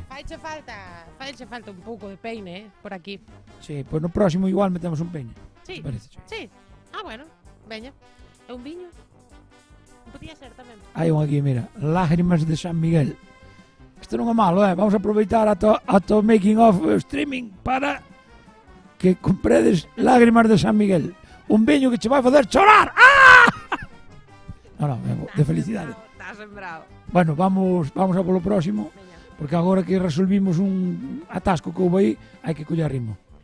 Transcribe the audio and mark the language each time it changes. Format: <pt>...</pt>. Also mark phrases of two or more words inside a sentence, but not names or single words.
<gl>Faiche falta un pouco de peine, por aquí. Sí, pois no próximo igual metemos un peine. Sí, sí. Ah, bueno, veña. É un viño? Podía ser tamén. Hai un aquí, mira, Lágrimas de San Miguel. Isto non é malo, vamos a aproveitar ata o</gl> <en>making of</en> <gl>streaming para que compredes Lágrimas de San Miguel. Un viño que che vai facer chorar. ¡Ah! No, de felicidade. Está sembrado. Bueno, vamos a polo próximo, porque agora que resolvimos un atasco que houve aí, hai que coller ritmo.</gl>